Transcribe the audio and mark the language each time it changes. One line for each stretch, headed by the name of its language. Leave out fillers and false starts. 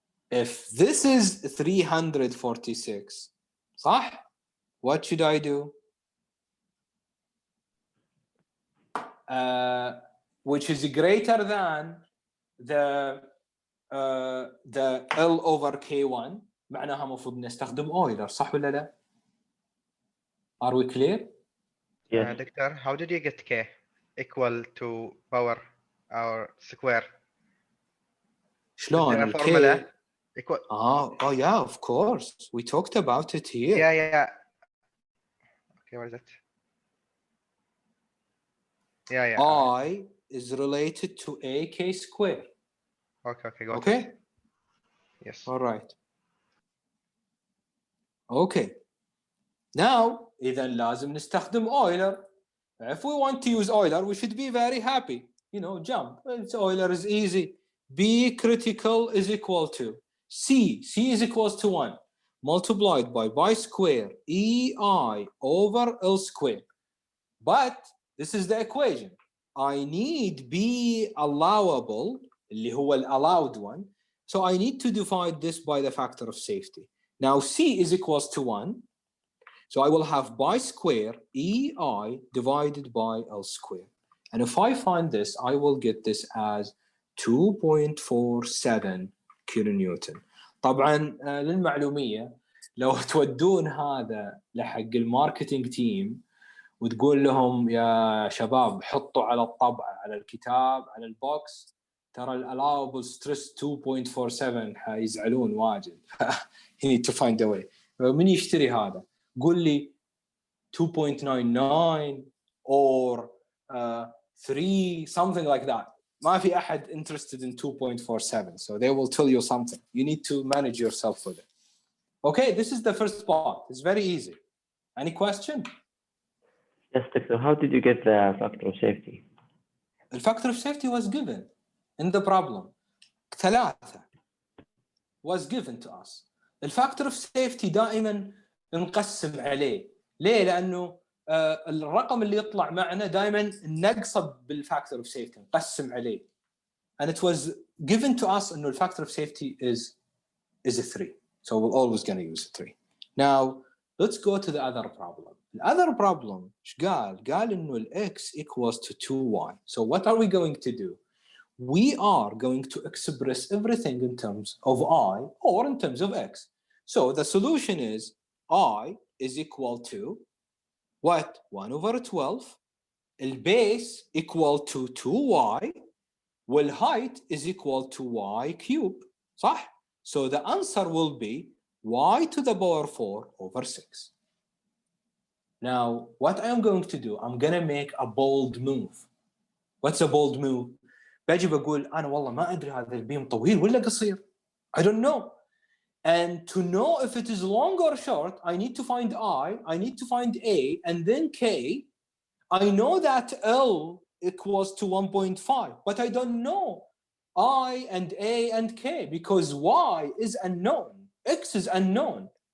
English: If this is 346,
Arabic: صح?
English: What should I do? Which is greater than the L over K1.
Arabic: معناها مفروض نستخدم Euler, صح ولا لا?
English: Are we clear? Yes. Doctor, how did you get K equal to power or square?
Arabic: شلون
English: Is there a
Arabic: ال K?
English: formula? Equal. Oh yeah, of course. We talked about it here. Yeah. Okay, what is it? Yeah. I is related to AK square. Okay, got it. Okay? Yes. All right. Okay.
Arabic: Now, إذا لازم نستخدم Euler.
English: If we want to use Euler, we should be very happy. You know, jump. Euler is easy. B critical is equal to C. C is equals to 1 multiplied by pi square EI over L square. But this is the equation. I need B allowable,
Arabic: اللي هو
English: allowed one. So I need to divide this by the factor of safety. Now C is equals to 1. So I will have pi square EI divided by L square. And if I find this, I will get this as 2.47 kilonewton.
Arabic: طبعا للمعلومية لو تودون هذا لحق الماركتينج تيم وتقول لهم يا شباب حطوا على الطبعة على الكتاب على البوكس ترى الallowable stress 2.47 حيزعلون واجد.
English: You need to find a way.
Arabic: من يشتري هذا؟ قول لي 2.99
English: or 3 something like that.
Arabic: ما في أحد
English: interested in 2.47, so they will tell you something. You need to manage yourself with it. Okay, this is the first part. It's very easy. Any question? Yes, doctor. How did you get the factor of safety? The factor of safety was given in the problem. 3 was given to us. The factor of safety
Arabic: دائما نقسم عليه. ليه؟ لأنه الرقم اللي يطلع معنا دائما نقصه بالفactor of safety نقسم عليه.
English: And it was given to us
Arabic: إنه
English: factor of safety is a 3. So we're always going to use 3. Now let's go to the other problem. The other problem
Arabic: إيش قال؟ قال إنه
English: x equals to 2y. So what are we going to do? We are going to express everything in terms of I or in terms of x. So the solution is I is equal to what? 1 over 12. The base equal to 2y. Well, height is equal to y cube.
Arabic: صح?
English: So the answer will be y to the power 4 over 6. Now, what I am going to do, I'm going to make a bold move. What's a bold move?
Arabic: باجي بقول أنا والله ما أدري هذا البيم طويل ولا قصير.
English: I don't know. And to know if it is long or short, I need to find I need to find A, and then K. I know that L equals to 1.5, but I don't know I and A and K because Y is unknown, X is unknown.